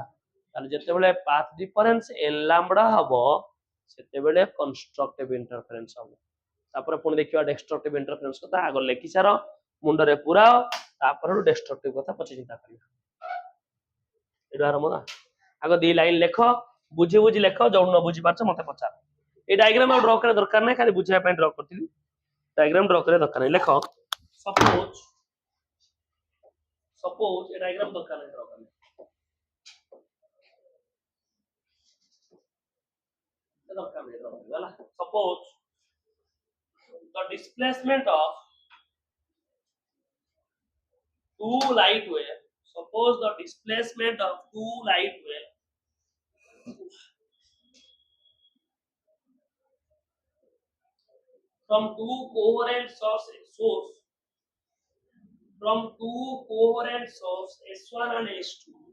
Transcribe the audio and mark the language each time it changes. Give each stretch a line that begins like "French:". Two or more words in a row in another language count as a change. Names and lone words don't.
Odia: ତାହେଲେ ଯେତେବେଳେ
English: path difference
Odia: ଏଲ ଲାମ୍ବଡା ହବ ସେତେବେଳେ
English: constructive interference
Odia: ହବ। ତାପରେ ପୁଣି ଦେଖିବା
English: destructive interference
Odia: କଥା ଆଗ ଲେଖି ସାର ମୁଣ୍ଡରେ ପୁରାଅ ତାପରେ ଡେଷ୍ଟ୍ରକ୍ଟିଭ କଥା ପଛେ ଚିନ୍ତା କରିବା। ଏଇଟା ଆରମ୍ଭ ନା ଆଗ ଦି ଲାଇନ ଲେଖ ବୁଝି ବୁଝି ଲେଖ ଯୋଉ ନ ବୁଝି ପାରୁଛ ମତେ ପଚାର। ଏଇ ଡାଇଗ୍ରାମ ଆଉ ଡ୍ର କରିବା ଦରକାର ନାହିଁ ଖାଲି ବୁଝିବା ପାଇଁ ଡ୍ର କରିଥିଲି। ডায়াগ্রাম ଡ୍ର କରିବା ଦରକାର ନାହିଁ ଲେଖ ସପୋଜ ଏ ଡାଇଗ୍ରାମ ଦରକାର ନାହିଁ ଡ୍ର କରିବା ଦରକାର ନାହିଁ ଡ୍ର କରିବା ହେଲା।
English: ସପୋଜ the displacement of two light wave suppose the displacement of two light wave from two coherent source from two coherent source S1 and S2